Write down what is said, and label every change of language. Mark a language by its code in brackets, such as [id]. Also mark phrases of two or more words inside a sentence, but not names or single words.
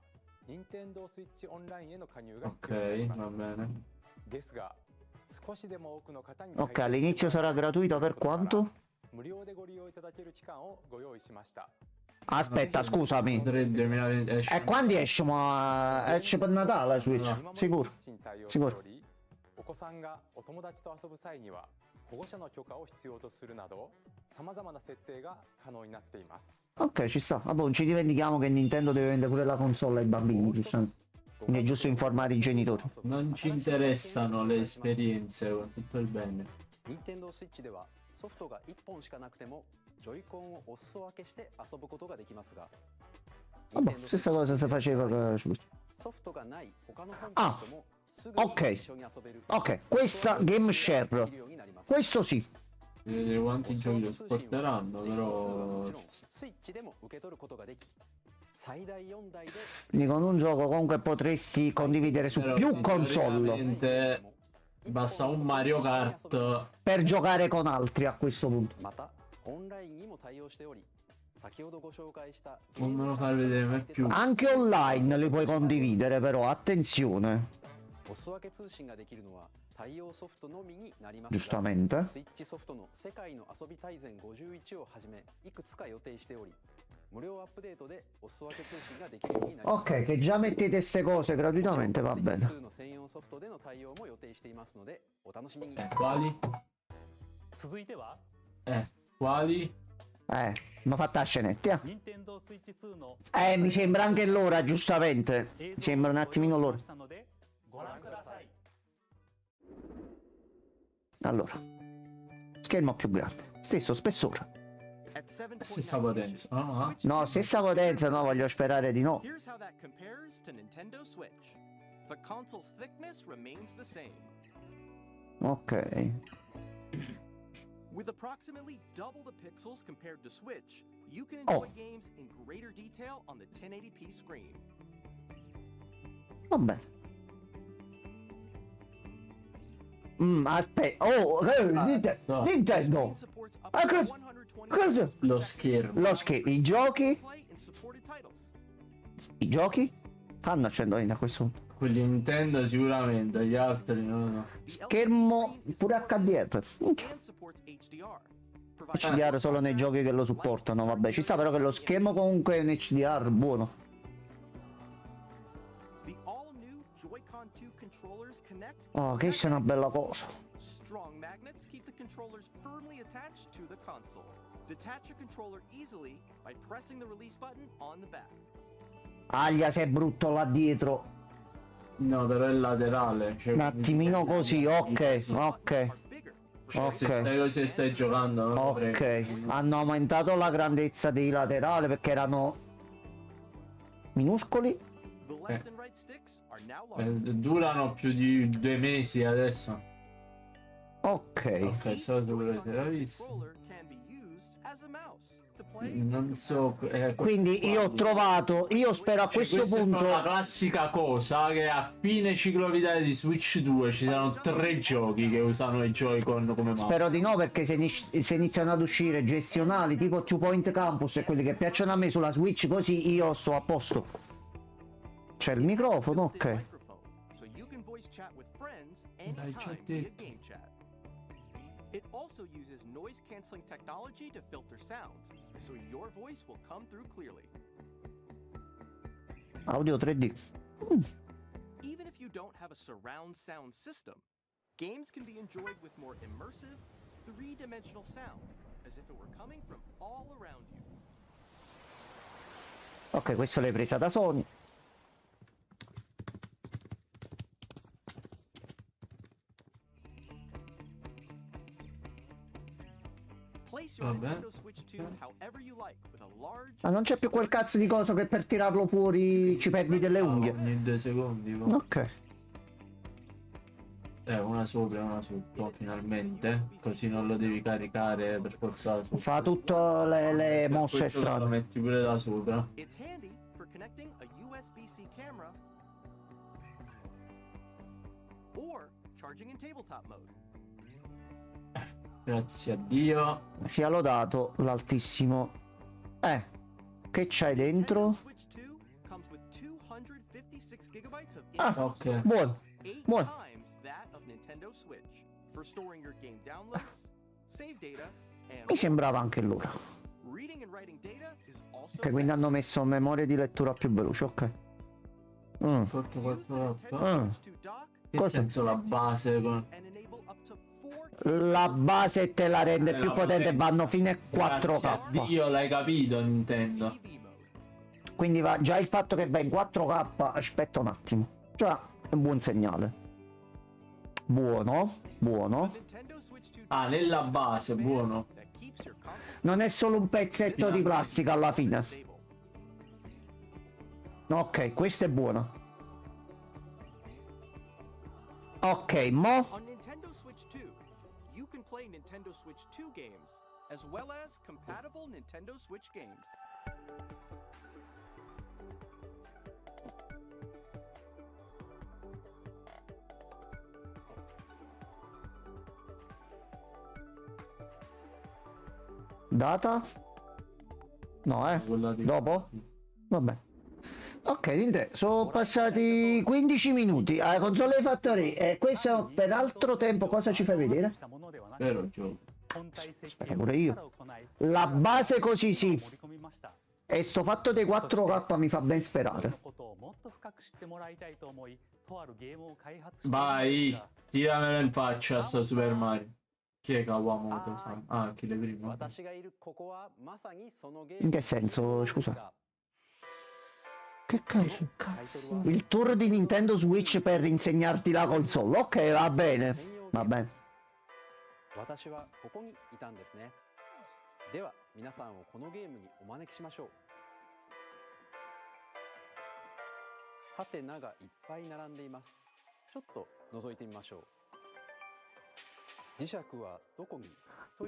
[it] Ok, va bene. Ok, all'inizio sarà gratuito per quanto? Aspetta, scusami. 3 2020 esce. E quando esce? Ma esce per Natale Switch? Sicuro? Sicuro? [ja] お子さんがお友達と遊ぶ際には保護者の許可を必要とするなどさまざまな設定が可能になっています。 [it] Ok, ci sta. Vabbè, non ci dimentichiamo che Nintendo deve vendere pure la console ai bambini, giustamente. Quindi è giusto informare i genitori. Non ci interessano le esperienze, con tutto il bene. [ja] Nintendo Switch ではソフトが1本しかなくてもジョイコンをお裾分けして遊ぶことができますが [it] Vabbè, stessa cosa si faceva con Switch. [ja] ソフトがない他の本あ体ともすぐ ok に一緒に遊べる [it] Ok, questa [en] game share. [ja] できるようになります。 [it] Questo sì. Devi vedere quanti giochi lo porteranno, [ja] スイッチ2はも [it] però... [ja] ちろんスイッチでも受け取ることができ最大4台で [it] Quindi con un gioco comunque potresti condividere su Però più console teoricamente basta un Mario Kart. per giocare con altri a questo punto. [ja] またオンラインにも対応しており先ほどご紹介した [it] Non me lo fai vedere mai più. Anche online li puoi condividere, però attenzione. [ja] お裾分け通信ができるのは対応ソフトのみになりますが [it] Giustamente. [ja] スイッチソフトの世界の遊び大全51をはじめいくつか予定しており無料アップデートでお裾分け通信ができるようになります [it] Ok, che già mettete ste cose gratuitamente, va [ja] スイッチ [it] bene. [ja] 2の専用ソフトでの対応も予定していますのでお楽しみに [it] Quali? [ja] 続いては [it] Quali? Ma fatta a scenetti, eh. [ja] 任天堂スイッチ2の [it] Mi sembra anche l'ora, giustamente. Mi sembra un attimino l'ora. [ja] したのでご覧ください。 [it] Allora, schermo più grande, stesso spessore. [en] At 7.9 [it] Stessa potenza. Ah, Switch No, 2 stessa potenza, no, voglio sperare di no. [en] Here's how that compares to Nintendo Switch. The console's thickness remains the same. Ok. With approximately double the pixels compared to Switch, you can enjoy games in greater detail on the 1080p screen. [it] Vabbè. Aspetta. Oh, Nintendo. [en] Screen supports up [it] Ah, [en] to [it] cosa? [en] 120 [it] Cosa? [en] frames per [it] Lo [en] second. [it] schermo. Lo schermo. I giochi? [en] Play and supported titles. [it] I giochi? Fanno accendere a questo punto. Quelli Nintendo sicuramente, gli altri no. Schermo pure HDR. [en] And supports HDR. providing [it] HDR solo nei giochi che lo supportano, vabbè. Ci sta però che lo schermo comunque è un HDR buono. [en] The all-new Joy-Con 2 controllers connect. [it] Oh, che sia una bella cosa. [en] Strong magnets keep the controllers firmly attached to the console. Detach your controller easily by pressing the release button on the back. [it] Aglia, se è brutto là dietro. No, però è laterale. Cioè, Un attimino così, ok, ok. [en] Are bigger for [it] se Ok. stai così stai giocando, no? Ok, hanno aumentato la grandezza dei laterali perché erano minuscoli. [en] the left and right sticks are now locked. [it] Durano più di 2 mesi adesso. Ok. Ok, solo se volete la vista. [en] Controller can be used as a mouse to play. [it] Non so. Quindi io ho trovato, io spero a Cioè, questo questa è punto... la classica cosa che a fine ciclo vitale di Switch 2 ci saranno 3 giochi che usano i Joy-Con come mouse. Spero di no, perché se iniziano ad uscire gestionali tipo Two Point Campus e quelli che piacciono a me sulla Switch, così io sto a posto. C'è il microfono, ok. [en] So you can voice chat with friends [it] Dai, [en] anytime [it] c'è [en] via [it] detto. [en] game chat. It also uses noise canceling technology to filter sounds, so your voice will come through clearly. [it] Audio 3D. [en] Even if you don't have a surround sound system, games can be enjoyed with more immersive, three-dimensional sound, as if it were coming from all around you. [it] Ok, questa l'hai presa da Sony. [en] Place your [it] Vabbè. [en] Nintendo Switch 2 however you like with a large. [it] Ma non c'è più quel cazzo di coso che per tirarlo fuori ci perdi delle unghie. Ogni 2 secondi. Boh. Ok. Una sopra e una sotto, finalmente. Così non lo devi caricare per forza da sopra. Fa tutte le mosse Questo lo strane. metti pure da sopra. [en] It's handy for connecting a USB-C camera or charging in tabletop mode. [it] Grazie a Dio. Sia lodato l'altissimo. Che c'hai dentro? [en] Nintendo Switch 2 comes with 256 gigabytes of [it] Ah, [en] internal [it] ok. [en] storage, [it] Buono. [en] 8 [it] buono. [en] times that of Nintendo Switch, for storing your game downloads, save data, and [it] Mi sembrava anche loro. [en] reading and writing data is also [it] Ok, quindi hanno messo memoria di lettura più veloce, ok. Fatto [en] Use the [it] 4K. [en] Nintendo Switch 2 dock [it] Che Cosa? senso la base con... [en] and enable up to 4K [it] La base te la rende più la potente, potenza. vanno fino a Grazie a 4K. Dio, l'hai capito Nintendo. [en] TV mode. [it] Quindi va già il fatto che va in 4K, aspetta un attimo. Già è un buon segnale. Buono, buono. [en] Nintendo Switch 2 [it] Ah, nella base, buono. [en] that keeps your console [it] Non è solo un pezzetto di plastica alla fine. [en] stable. [it] Ok, questo è buono. Ok, mo. [en] On Nintendo Switch 2, you can play Nintendo Switch 2 games as well as compatible Nintendo Switch games. [it] Data? No, Quella di- Dopo? Vabbè. Ok, Nintendo, sono passati 15 minuti. La console hai fatto re. E questo per altro tempo cosa ci fai vedere? Vero gioco. Aspetta pure io. La base così sì. E sto fatto dei 4K mi fa ben sperare. Vai, tiramelo in faccia sto Super Mario. Chi è Kawamoto-san? Ah, chi le prima. [ja] 私がいるここはまさにそのゲー [it] In [ja] ム [it] che senso, scusa? [ja] だ [it] Che cazzo? Il tour di Nintendo Switch per insegnarti la console. Ok, va bene. Va bene. [ja] 私はここにいたんですね。では皆さんをこのゲームにお招きしましょう。ハテナがいっぱい並んでいます。ちょっと覗いてみましょう。磁石はどこに？という